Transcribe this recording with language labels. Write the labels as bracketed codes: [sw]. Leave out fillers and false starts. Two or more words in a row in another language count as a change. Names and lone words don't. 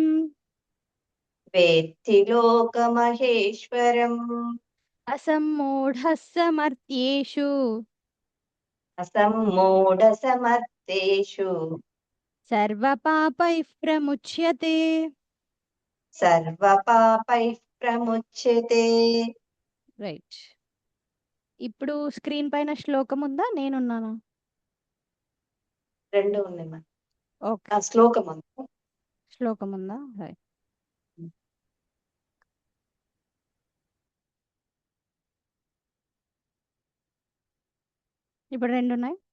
[sa] वेत्ति लोकमहेश्वरम् అసమ్మూఢः సమర్థ్యేషు असम्मूढसमर्थेषु సర్వపాపైః ప్రముచ్యతే सर्वपापैः प्रमुच्यते [te] రైట్. ఇప్పుడు స్క్రీన్ పైన శ్లోకం ఉందా, నేనున్నానా? రెండు ఉన్నాయి మన ఓకే, శ్లోకం ఉంది. శ్లోకం ఉందా? రైట్. ఇప్పుడు రెండు ఉన్నాయి.